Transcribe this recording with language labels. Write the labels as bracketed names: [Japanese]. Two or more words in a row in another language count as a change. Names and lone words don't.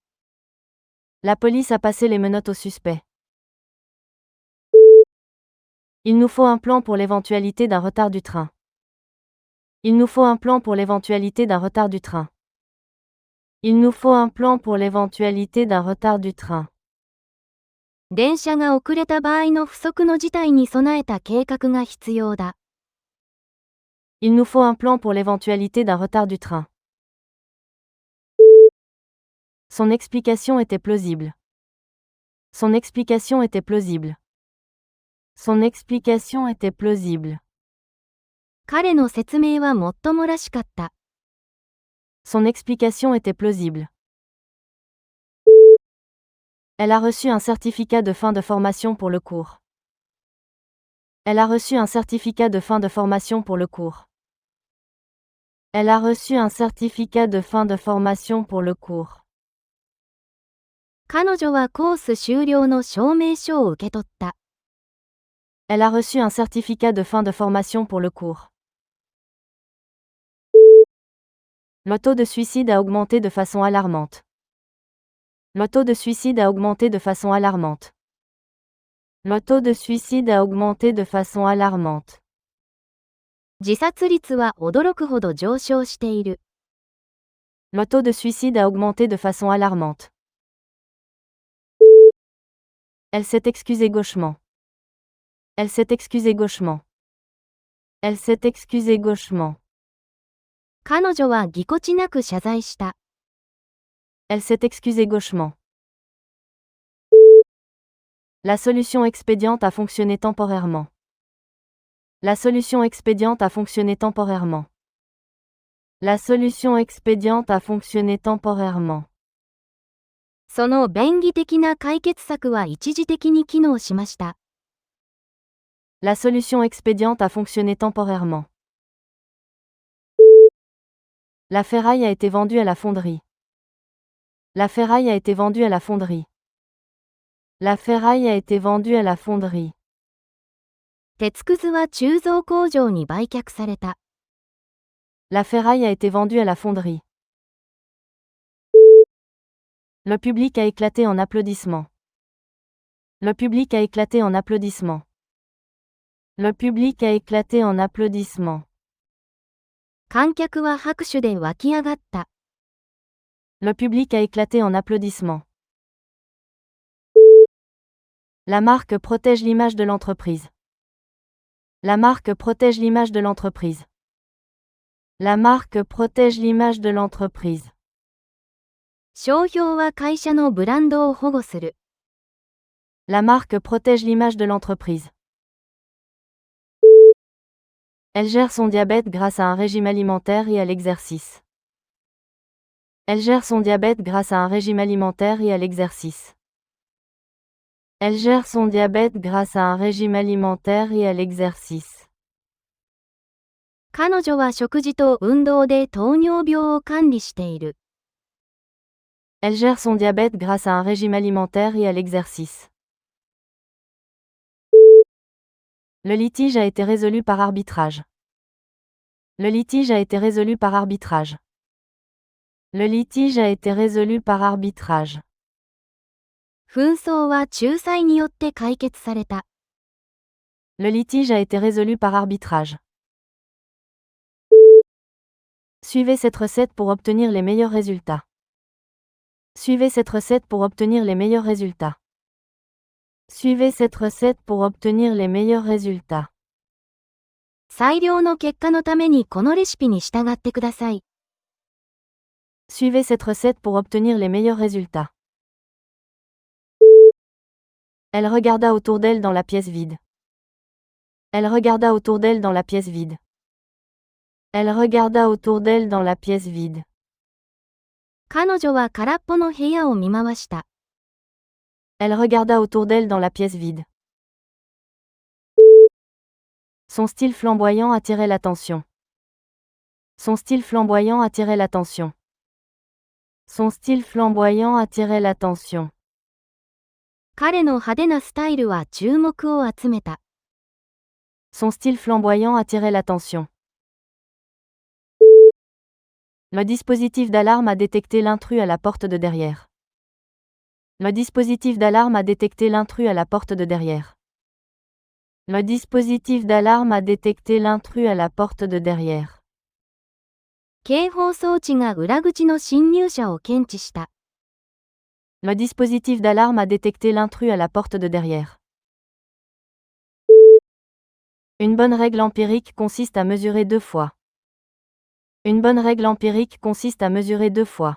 [French] La police a passé les menottes aux suspects. Il nous faut un plan pour l'éventualité d'un retard du train. Il nous faut un plan pour l'éventualité d'un retard du train. Il nous faut un plan pour l'éventualité d'un retard du train. [Japanese] 電車が遅れた場合の不測の事態に備えた計画が必要だ。 [French] Il nous faut un plan pour l'éventualité d'un retard du train. Son explication était plausible. Son explication était plausible. Son explication était plausible. [Japanese] 彼の説明はもっともらしかった。 [French] Son explication était plausible. Elle a reçu un certificat de fin de formation pour le cours. Elle a reçu un certificat de fin de formation pour le cours. Elle a reçu un certificat de fin de formation pour le cours. [Japanese] 彼女はコース終了の証明書を受け取った。 [French] Elle a reçu un certificat de fin de formation pour le cours. Le taux de suicide a augmenté de façon alarmante. Le taux de suicide a augmenté de façon alarmante. Le taux de suicide a augmenté de façon alarmante. [Japanese] 自殺率は驚くほど上昇している。 [French] Le taux de suicide a augmenté de façon alarmante. Elle s'est excusée gauchement. Elle s'est excusée gauchement. Elle s'est excusée gauchement. [Japanese] 彼女はぎこちなく謝罪した。 [French] Elle s'est excusée gauchement. La solution expédiente a fonctionné temporairement. La solution expédiente a fonctionné temporairement. La solution expédiente a fonctionné temporairement. [Japanese] その便宜的な解決策は一時的に機能しました。 [French] La solution expédiente a fonctionné temporairement. La ferraille a été vendue à la fonderie. La ferraille a été vendue à la fonderie. La ferraille a été vendue à la fonderie. [Japanese] 鉄くずは鋳造工場に売却された。 [French] La ferraille a été vendue à la fonderie. Le public a éclaté en applaudissements. Le public a éclaté en applaudissements. Le public a éclaté en applaudissements. [Japanese] 観客は拍手で湧き上がった。 [French] Le public a éclaté en applaudissements. La marque protège l'image de l'entreprise. La marque protège l'image de l'entreprise. La marque protège l'image de l'entreprise. [Japanese] 商標は会社のブランドを保護する。 [French] La marque protège l'image de l'entreprise. Elle gère son diabète grâce à un régime alimentaire et à l'exercice. Elle gère son diabète grâce à un régime alimentaire et à l'exercice. Elle gère son diabète grâce à un régime alimentaire et à l'exercice. [Japanese] 彼女は食事と運動で糖尿病を管理している。 [French] Elle gère son diabète grâce à un régime alimentaire et à l'exercice. Le litige a été résolu par arbitrage. Le litige a été résolu par arbitrage. Le litige a été résolu par arbitrage. [Japanese] 紛争は仲裁によって解決された。 [French] Le litige a été résolu par arbitrage. Suivez cette recette pour obtenir les meilleurs résultats. Suivez cette recette pour obtenir les meilleurs résultats. Suivez cette recette pour obtenir les meilleurs résultats. [Japanese] 最良の結果のためにこのレシピに従ってください。 [French] Suivez cette recette pour obtenir les meilleurs résultats. Elle regarda autour d'elle dans la pièce vide. Elle regarda autour d'elle dans la pièce vide. Elle regarda autour d'elle dans la pièce vide. [Japanese] 彼女は空っぽの部屋を見回した。 [French] Elle regarda autour d'elle dans la pièce vide. Son style flamboyant attirait l'attention. Son style flamboyant attirait l'attention. Son style flamboyant attirait l'attention. [Japanese] 彼の派手なスタイルは注目を集めた。 [French] Son style flamboyant attirait l'attention. Le dispositif d'alarme a détecté l'intrus à la porte de derrière. Le dispositif d'alarme a détecté l'intrus à la porte de derrière. Le dispositif d'alarme a détecté l'intrus à la porte de derrière. [Japanese] 警報装置が裏口の侵入者を検知した。 [French] Le dispositif d'alarme a détecté l'intrus à la porte de derrière. Une bonne règle empirique consiste à mesurer 2 fois. Une bonne règle empirique consiste à mesurer 2 fois.